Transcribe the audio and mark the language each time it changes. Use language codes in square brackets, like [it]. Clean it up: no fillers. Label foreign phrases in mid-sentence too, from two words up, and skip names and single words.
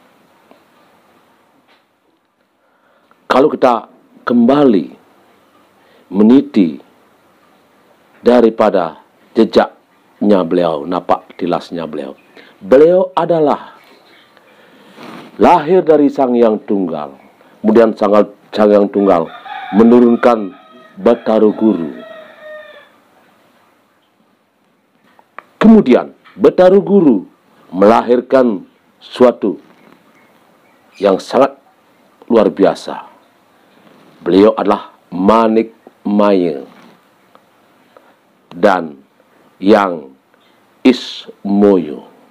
[id] Kalau kita kembali meniti daripada jejaknya beliau, napak tilasnya beliau. Beliau adalah lahir dari Sang Hyang Tunggal. Kemudian Sang Hyang Tunggal menurunkan Bataru Guru. Kemudian Bataru Guru melahirkan suatu yang sangat luar biasa. Beliau adalah Manik Maya dan Yang Ismoyo.